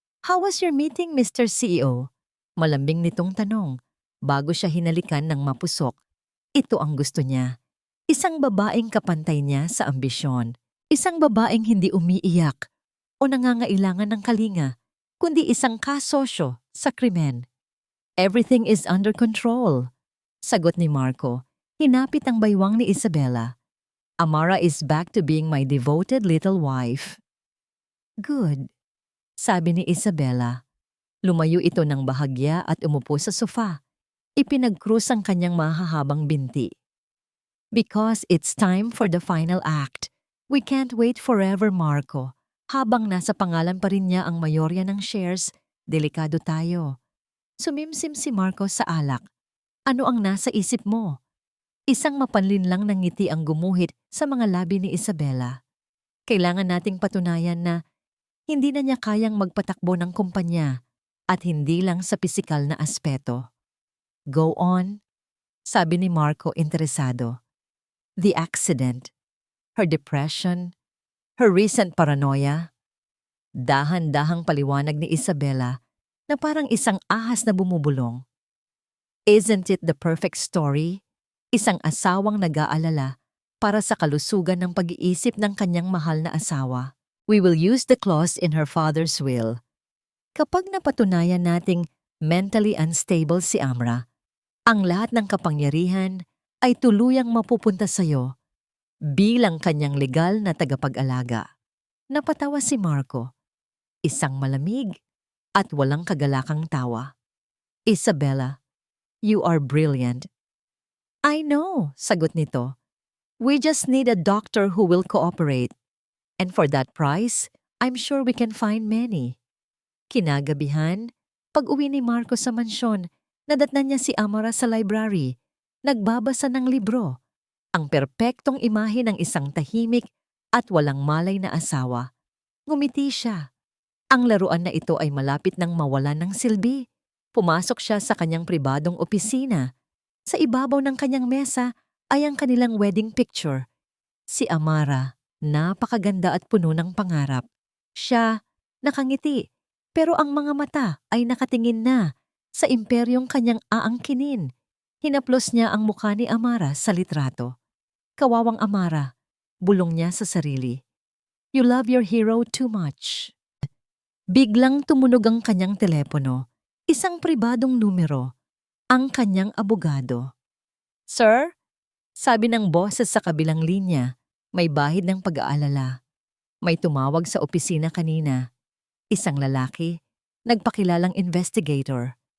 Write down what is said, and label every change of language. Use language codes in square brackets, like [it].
[en] How was your meeting, Mr. CEO? [tl] Malambing nitong tanong, bago siya hinalikan ng mapusok. Ito ang gusto niya. Isang babaeng kapantay niya sa ambisyon. Isang babaeng hindi umiiyak o nangangailangan ng kalinga, kundi isang kasosyo sa krimen. [en] Everything is under control. [tl] Sagot ni Marco, hinapit ang baywang ni Isabela. [en] Amara is back to being my devoted little wife. Good, sabi ni Isabela. [tl] Lumayo ito ng bahagya at umupo sa sofa. Ipinagkrus ang kanyang mahahabang binti. [en] Because it's time for the final act. We can't wait forever, Marco. [tl] Habang nasa pangalan pa rin niya ang mayorya ng shares, delikado tayo. Sumimsim si Marco sa alak. Ano ang nasa isip mo? Isang mapanlinlang ng ngiti ang gumuhit sa mga labi ni Isabela. Kailangan nating patunayan na hindi na niya kayang magpatakbo ng kumpanya at hindi lang sa pisikal na aspeto. [en] Go on, [tl] sabi ni Marco interesado. [en] The accident, her depression, her recent paranoia. [tl] Dahan-dahang paliwanag ni Isabella na parang isang ahas na bumubulong. [en] Isn't it the perfect story? [tl] Isang asawang nag-aalala para sa kalusugan ng pag-iisip ng kanyang mahal na asawa. [en] We will use the clause in her father's will. [tl] Kapag napatunayan nating mentally unstable si Amra, ang lahat ng kapangyarihan ay tuluyang mapupunta sa iyo bilang kanyang legal na tagapag-alaga. Napatawa si Marco, isang malamig at walang kagalakang tawa. [en] Isabella, you are brilliant. I know, [tl] sagot nito. [en] We just need a doctor who will cooperate. And for that price, I'm sure we can find many. [tl] Kinagabihan, pag-uwi ni Marco sa mansyon, nadatnan niya si Amara sa library, nagbabasa ng libro, ang perpektong imahe ng isang tahimik at walang malay na asawa. Ngumiti siya. Ang laruan na ito ay malapit nang mawalan ng silbi. Pumasok siya sa kanyang pribadong opisina. Sa ibabaw ng kanyang mesa ay ang kanilang wedding picture. Si Amara, napakaganda at puno ng pangarap. Siya, nakangiti, pero ang mga mata ay nakatingin na sa imperyong kanyang aangkinin. Hinaplos niya ang mukha ni Amara sa litrato. Kawawang Amara, bulong niya sa sarili. [en] You love your hero too much. [tl] Biglang tumunog ang kanyang telepono, isang pribadong numero, ang kanyang abogado. Sir? Sabi ng boses sa kabilang linya, may bahid ng pag-aalala. May tumawag sa opisina kanina. Isang lalaki, nagpakilalang investigator.